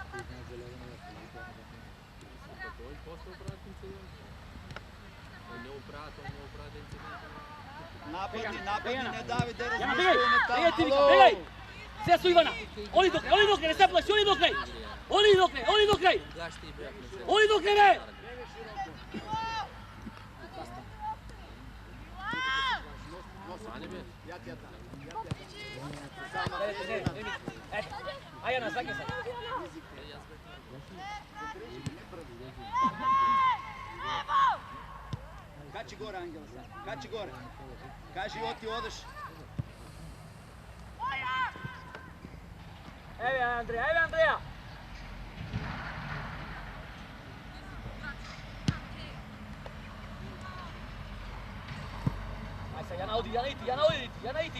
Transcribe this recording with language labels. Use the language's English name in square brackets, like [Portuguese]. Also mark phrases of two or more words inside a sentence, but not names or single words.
[Macedonian] Нападни, не дави да размислуваме там. Бегај, ти викам, бегај! Сега со Ивана. Оди докрај, не се плаши, оди докрај! Оди докрај, бе! [Serbian] Ja ti ja dam. [Macedonian] Ај на заги се. [Serbian] Kači gore, Angela, sad. Kači gore. [Macedonian] Kaži, oti, odeš. Еве Андреја, еве Андреја. Ај се, Јана оди, Јана иди.